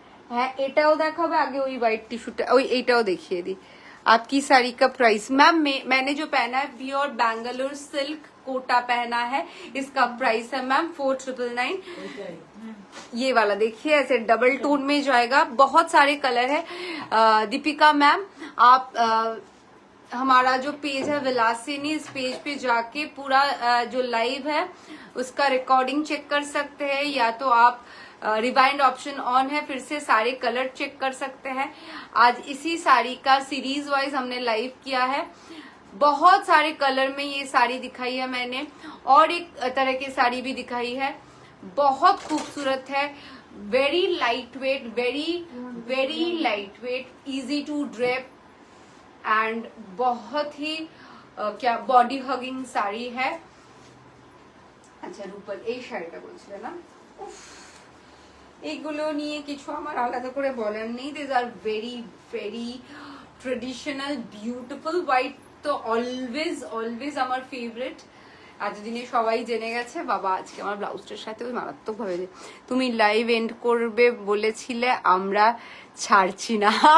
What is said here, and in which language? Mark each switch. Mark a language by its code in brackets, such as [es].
[bn] হ্যাঁ এটাও দেখাবে, আগে ওই হোয়াইট টিস্যুটা, ওই এইটাও দেখিয়ে দিই। [hi] आपकी साड़ी का प्राइस मैम, मैंने जो पहना है प्योर बैंगलोर सिल्क कोटा पहना है, इसका प्राइस है मैम 4999। ये वाला देखिए ऐसे डबल टोन में जाएगा, बहुत सारे कलर है। दीपिका मैम आप हमारा जो पेज है विलासिनी, इस पेज पे जाके पूरा जो लाइव है उसका रिकॉर्डिंग चेक कर सकते हैं, या तो आप रिवाइंड ऑप्शन ऑन है, फिर से सारे कलर चेक कर सकते हैं। आज इसी साड़ी का सीरीज वाइज हमने लाइव किया है, बहुत सारे कलर में ये साड़ी दिखाई है मैंने, और एक तरह की साड़ी भी दिखाई है, बहुत खूबसूरत है, [en] very light weight, very light weight, easy to drape [hi] and बहुत ही क्या बॉडी हगिंग শাড়ি है। [bn] আচ্ছা রূপল এই শাড়িটা বলছিলে না, এইগুলো নিয়ে কিছু আমার আলাদা করে বলার নেই। [en] This are very very traditional beautiful white, তো always আমার favourite. [bn] এতদিনে সবাই জেনে গেছে। বাবা আজকে আমার ব্লাউজটার সাথে ওই মারাত্মক ভাবে তুমি লাইভ এন্ড করবে বলেছিলে, আমরা ছাড়ছি না।